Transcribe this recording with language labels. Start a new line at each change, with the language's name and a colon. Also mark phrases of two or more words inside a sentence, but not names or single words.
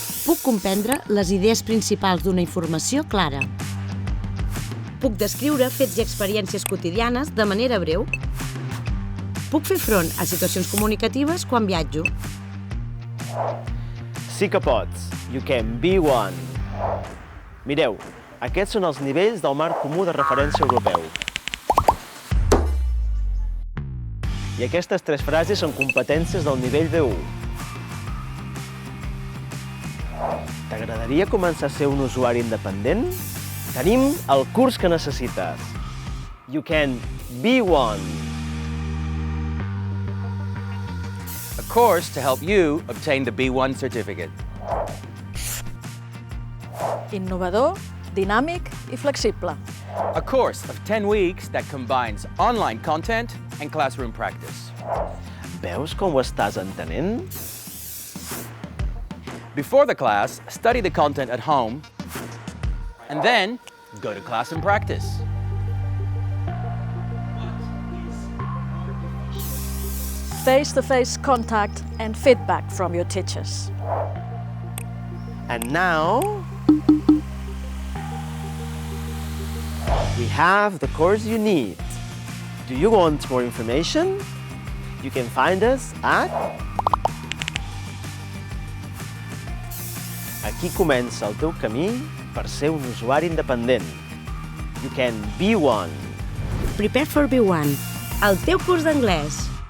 Catalan: Puc comprendre les idees principals d'una informació clara. Puc descriure fets i experiències quotidianes de manera breu. Puc fer front a situacions comunicatives quan viatjo. Sí que pots.
English: You can be one.
Catalan: Mireu, aquests són els nivells del marc comú de referència europeu. I aquestes 3 frases són competències del nivell B1. T'agradaria començar a ser un usuari independent? Tenim el curs que necessites.
English: You can be one. A course to help you obtain the B1 certificate.
Catalan: Innovador, dinàmic i flexible.
English: A course of 10 weeks that combines online content and classroom practice.
Catalan: Veus com ho estàs entenent?
English: Before the class, study the content at home, and then go to class and practice. Face-to-face contact and feedback from your teachers. And now, we have the course you need. Do you want more information? You can find us at...
Catalan: Aquí comença el teu camí per ser un usuari independent.
English: You can be one.
Catalan: Prepare for B1, el teu curs d'anglès.